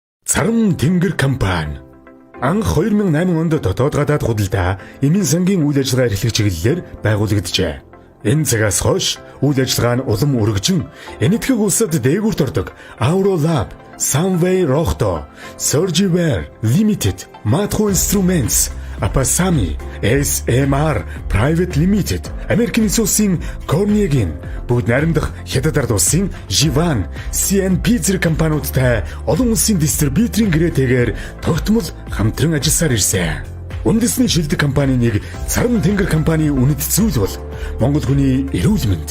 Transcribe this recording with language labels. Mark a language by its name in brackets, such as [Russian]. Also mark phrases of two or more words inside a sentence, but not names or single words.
[Mongolian] Царам тэнгэр компани анх 2008 онд дотоод гадаад худалдаа эмийн сангийн үйл ажиллагаа эрхлэх чиглэлээр байгуулагджээ. Энэ цагаас хойш үйл ажиллагаа нь улам өргөжин энэтхэг улсад дээгүүрт ордог Aurolab, Sunway Rohto, Surgiware Limited, Matco Instruments, Apasami, SMR Private Limited, Америкийн нэгдсэн улсын Cornegin, бүгд найрамдах Хятад ард улсын Jivan, CNP зэрэг компаниудтай олон улсын дистрибьюторын гэрээтэйгээр тогтмол хамтран ажилласаар ирсэн. Үндэсний шилдэг компанийн нэг Царам тэнгэр компанийн үнэт зүйл бол Монгол хүний эрүүл мэнд.